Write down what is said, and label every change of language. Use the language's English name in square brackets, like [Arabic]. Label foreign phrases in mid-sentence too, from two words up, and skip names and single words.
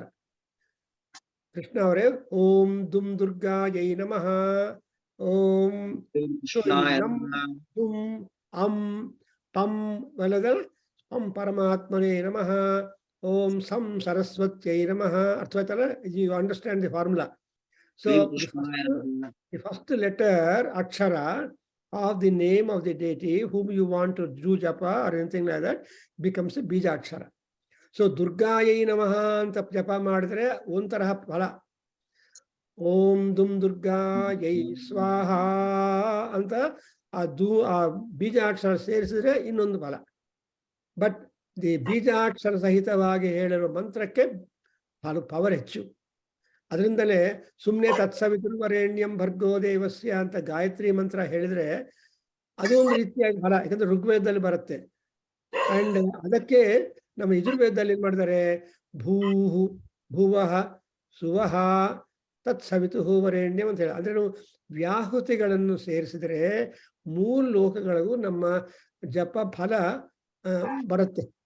[Kannada] ಕೃಷ್ಣ ಅವರೇ [Sanskrit] ಓಂ ದುಮ್ ದುರ್ಗಾಯೈ ನಮಃ, ಓಂ ದುಮ್ ಅಂ ಸ್ಪಂ ವಲದ ಸ್ಪಂ ಪರಮಾತ್ಮನೇ ನಮಃ. ಓಂ ಸಂ ಸರಸ್ವತ್ಯೈ ನಮಃ. ಅರ್ಥವಾಯ್ತಲ್ಲ? [English] you understand the formula. ಸೊ the first letter akshara of the name of the deity whom you want to do japa or anything like that becomes a bija akshara. [Kannada] So [Sanskrit] ದುರ್ಗಾಯೈ ನಮಃ [Kannada] ಅಂತ ಜಪ ಮಾಡಿದ್ರೆ ಒಂದು ತರಹ ಫಲ. [Sanskrit] ಓಂ ದುಂ ದುರ್ಗಾಯೈ ಸ್ವಾಹಾ [Kannada] ಅಂತ ಆ ಬೀಜಾಕ್ಷರ ಸೇರಿಸಿದ್ರೆ ಇನ್ನೊಂದು ಫಲ. [English] but the [Kannada] ಬೀಜಾಕ್ಷರ ಸಹಿತವಾಗಿ ಹೇಳಿರೋ ಮಂತ್ರಕ್ಕೆ ಪವರ್ ಹೆಚ್ಚು. ಅದರಿಂದಲೇ ಸುಮ್ಮನೆ [Sanskrit] ತತ್ಸವಿತುರ್ವರೆಣ್ಯಂ ಭರ್ಗೋ ದೇವಸ್ಯ [Kannada] ಅಂತ ಗಾಯತ್ರಿ ಮಂತ್ರ ಹೇಳಿದ್ರೆ ಅದು ಒಂದು ರೀತಿಯಾಗಿ ಫಲ, ಯಾಕಂದ್ರೆ ಋಗ್ವೇದದಲ್ಲಿ ಬರುತ್ತೆ. ಅಂಡ್ ಅದಕ್ಕೆ ನಮ್ಮ ಯಜುರ್ವೇದದಲ್ಲಿ ಏನ್ ಮಾಡಿದ್ದಾರೆ, [Sanskrit] ಭೂಹು ಭುವಃ ಸುವಹ ತತ್ಸವಿತು ವರೆಣ್ಯಂ [Kannada] ಅಂತ ಹೇಳಿ. ಅಂದ್ರೆ ವ್ಯಾಹೃತಿಗಳನ್ನು ಸೇರಿಸಿದ್ರೆ 3 ಲೋಕಗಳಿಗೂ ನಮ್ಮ ಜಪ ಫಲ ಬರುತ್ತೆ.